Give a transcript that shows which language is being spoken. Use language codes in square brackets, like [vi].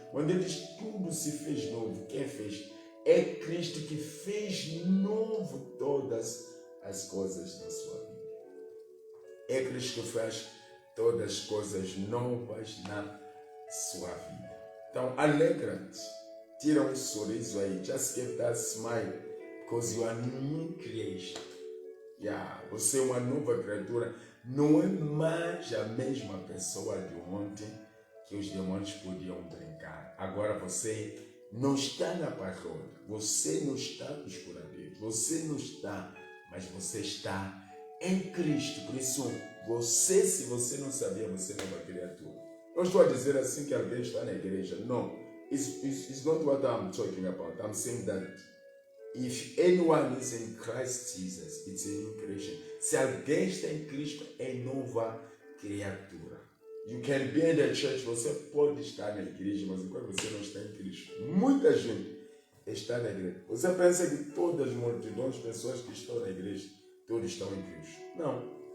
[pt] Quando ele diz tudo se fez novo, quem fez? É Cristo que fez novo todas as coisas na sua vida. É Cristo que faz todas as coisas novas na sua vida. Então, alegra-te. Tira um sorriso aí. [en] Just give that smile. Because you are new creation. [pt] Você é uma nova criatura. Não é mais a mesma pessoa de ontem que os demônios podiam brincar. Agora você não está na paródia. Você não está nos curadeiros. Você não está, mas você está em Cristo. Por isso, você, se você não sabia, você é nova criatura. Não estou a dizer assim que alguém está na igreja. Não. [en] It's not what I'm talking about. I'm saying that if anyone is in Christ Jesus, it's a new creation. [pt] Se alguém está em Cristo, é nova criatura. [en] You can be in the church, [pt] você pode estar na igreja, mas enquanto você não está em Cristo, muita gente está na igreja. Você pensa que todas as multidões de pessoas que estão na igreja, todos estão em Cristo. Não.